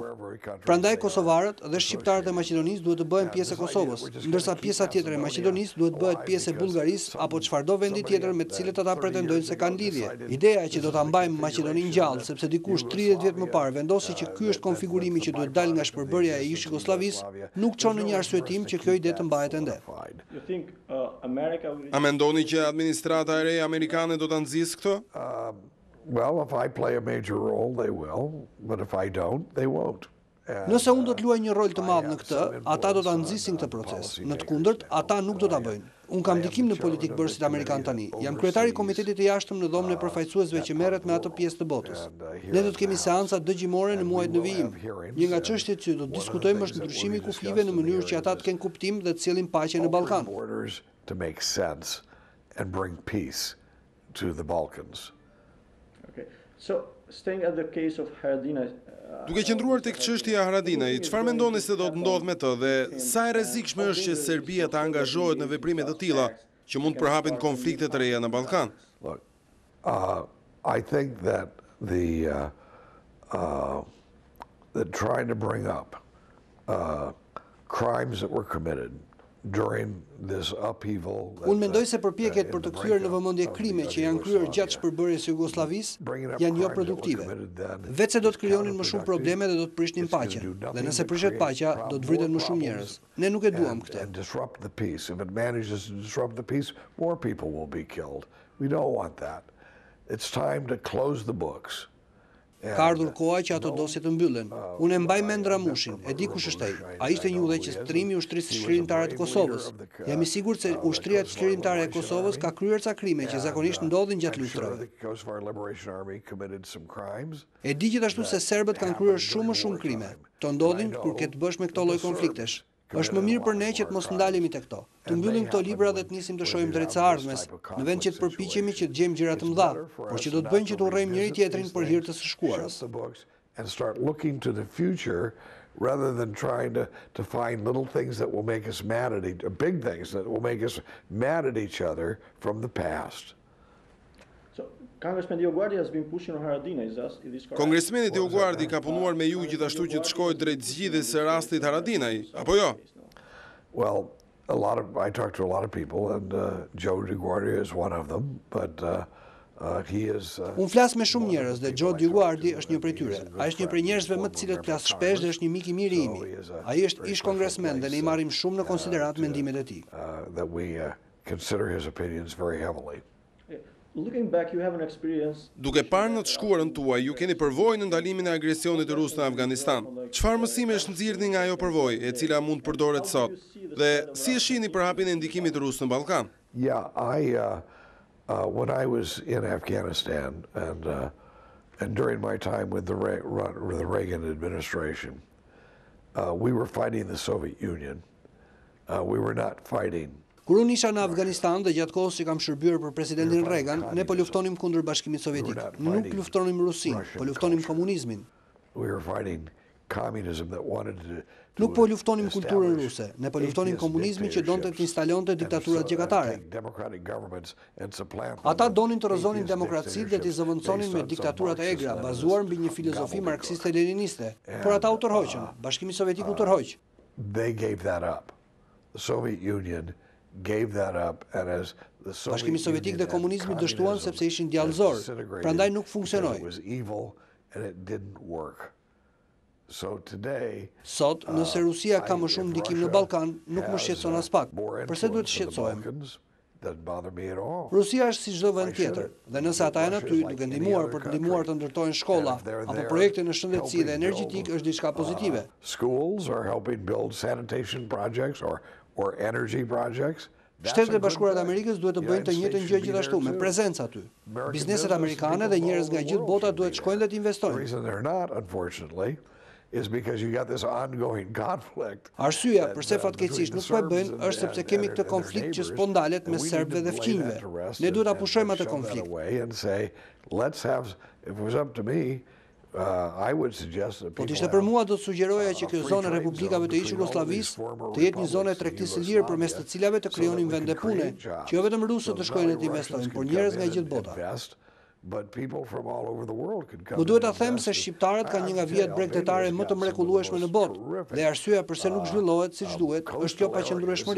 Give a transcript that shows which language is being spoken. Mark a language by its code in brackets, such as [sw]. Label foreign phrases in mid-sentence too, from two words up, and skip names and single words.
[sq] Prandaj kosovarët dhe shqiptarët e Maqedonisë duhet të bëhen pjesë e Kosovës, ndërsa pjesa tjetër e Maqedonisë duhet bëhet pjesë e Bullgarisë apo çfarëdo vendi tjetër me të cilët ata pretendojnë se kanë lidhje. Ideja që do ta mbajmë Maqedoninë gjallë sepse dikush 30 vjet më parë vendosi që ky është konfigurimi që duhet dalë nga shpërbërja e ish Jugosllavisë, nuk çon në një arsyetim që kjo ide të mbahet ende. A mendoni që administrata e re amerikane do ta nxjisë këto? [en] Well, if I play a major role, they will, but if I don't, they won't. [sq] Nëse unë do të luaj një rol të madh në këtë, ata do ta nxisin këtë proces. Në të kundërt, ata nuk do ta bëjnë. Unë kam ndikim në politikë bërësit amerikan tani. Jam kryetari i komitetit të jashtëm në dhomën e përfaqësuesve që merret me atë pjesë të botës. Ne do të kemi seanca dëgjimore në muajt në vijim. Një nga çështjet që do të diskutojmë është ndryshimi i kufive në mënyrë që ata të kenë kuptim dhe të sjellin paqe në Ballkan. [en] To make sense and bring peace to the Balkans. Okay. So, staying at the case of Haradinaj, [sq] duke qëndruar tek çështja e Haradinaj, çfarë mendoni se do të ndodh me të dhe sa e rrezikshme është që Serbia të angazhohet në veprime të tilla që mund të përhapin konflikte të reja në Ballkan? [en] Look, I think that trying to bring up crimes that were committed during this upheaval. [sq] Unë mendoj se përpjekjet për të kthyer në vëmendje krime që janë kryer gjatë shpërbërjes së Jugosllavisë janë jo produktive. Vetë se do të krijonin më shumë probleme dhe do të prishnin paqen. Dhe nëse prishet paqja, do të vriten më shumë njerëz. Ne nuk e duam këtë. [en] And disrupt the peace. If it manages to disrupt the peace, more people will be killed. We don't want that. It's time to close the books. [sq] Ka ardhur koha që ato dosje të mbyllen. Unë e mbaj mend Ramushin, e di kush është ai. Ai ishte një udhëheqëstrimi i ushtrisë çlirimtare të Kosovës. Jam i sigurt se ushtria çlirimtare e Kosovës ka kryer ca krime që zakonisht ndodhin gjatë luftrave. E di gjithashtu se serbët kanë kryer shumë krime. Të ndodhin kur ke të bësh me këto lloj konfliktesh. Është më mirë për ne që të mos ndalemi te këto. Të mbyllim këto libra dhe të nisim të shohim drejt së ardhmes, në vend që të përpiqemi që të gjejmë gjëra të mëdha, por që do të bëjnë që të urrejmë njëri tjetrin për hir të së shkuarës. [en] And start looking to the future rather than trying to find little things that will make us mad at big things that will make us mad at each other from the past. Kongresmeni has been pushing on Haradinaj. [sq] Kongresmeni Dioguardi ka punuar me ju gjithashtu që të shkojë drejt zgjidhjes së rastit Haradinaj, apo jo? [en] Well, I talked to a lot of people and Joe Dioguardi is one of them, but he is [sq] Unë flas me shumë njerëz dhe Joe Dioguardi është një prej tyre. Ai është një prej njerëzve më të cilët flas shpesh dhe është një mik i mirë i imi. Ai është ish kongresmen dhe ne i marrim shumë në konsiderat mendimet e tij. [en] That we consider his opinions very heavily. Looking back, you have an experience. [sq] Duke parë në të shkuarën tuaj, ju keni përvojë në ndalimin e agresionit rus në Afganistan. Çfarë mësimesh nxirrni nga ajo përvojë, e cila mund të përdoret sot? Dhe si e shihni përhapjen e ndikimit rus në Ballkan? [en] Yeah, when I was in Afghanistan and during my time with the Reagan administration, we were fighting the Soviet Union. We were not fighting. [sq] Kur unë isha në Afganistan dhe gjatë kohës që kam shërbyer për presidentin Reagan, ne po luftonim kundër Bashkimit Sovjetik. Nuk luftonim Rusinë, po luftonim komunizmin. Nuk po luftonim kulturën ruse, ne po luftonim komunizmin që donte të instalonte diktaturat gjykatare. Ata donin të rrëzonin demokracitë dhe t'i zëvendësonin me diktaturat e egra, bazuar mbi një filozofi marksiste-leniniste. Por ata u tërhoqën, Bashkimi Sovjetik u tërhoq. [en] They gave that up. The Soviet Union gave that up, and as the [sq] Bashkimi Sovjetik dhe komunizmi dështuan sepse ishin djallëzor, prandaj nuk funksionoi. Sot, nëse Rusia ka më shumë ndikim në Ballkan, nuk më shqetëson as pak. Përse duhet të shqetësohem? Rusia është si çdo vend tjetër, dhe nëse ata janë aty duke ndihmuar për të ndihmuar të ndërtojnë shkolla apo projekte në shëndetësi dhe energjetik është diçka pozitive. [en] Schools are helping build sanitation projects or energy projects. [sq] Shtetet e Bashkuara të Amerikës duhet të bëjnë të njëjtën gjë gjithashtu me prezencë aty. Bizneset amerikane dhe njerëz nga gjithë bota duhet të shkojnë dhe të investojnë. [en] Is because you got this ongoing conflict. [sq] Arsyeja pse fatkeqësisht nuk po e bëjnë është sepse kemi këtë konflikt që s'po ndalet mes serbëve dhe fqinjve. Ne duhet ta pushojmë atë konflikt. [en] And say, let's have, if it was up to me, [sq] Po t'ishte për mua do të sugjeroja që kjo zonë e republikave të ish Jugosllavisë të jetë një zonë e tregtisë së lirë përmes të cilave të krijonin vende pune, që jo vetëm rusët të shkojnë të investojnë, por njerëz nga gjithë bota. Mu duhet ta them se shqiptarët kanë një nga vijat bregdetare më të mrekullueshme në botë, dhe arsyeja pse nuk zhvillohet siç duhet është kjo paqëndrueshmëri.